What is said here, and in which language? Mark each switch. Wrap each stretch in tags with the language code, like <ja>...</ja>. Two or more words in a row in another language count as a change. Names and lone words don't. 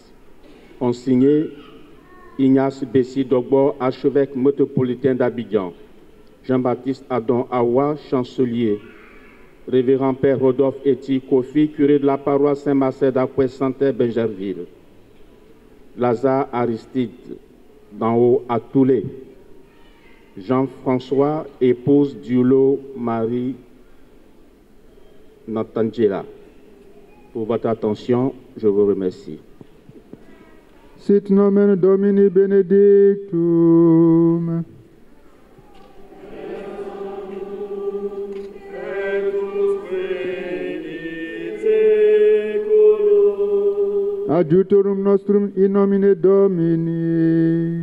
<fr>Ont signé Ignace Bessi d'Ogbor, archevêque métropolitain d'Abidjan, Jean-Baptiste Adon Awa, chancelier, Révérend Père Rodolphe Eti Kofi, curé de la paroisse Saint-Marcel d'Aquesante, Benjerville, Lazare Aristide d'en haut à Toulé, Jean-François, épouse Dioulo Marie Natangela. Pour votre attention, je vous remercie.</fr> <la>Sit nomen Domini benedictum. Adjutorum nostrum in nomine Domini.</la>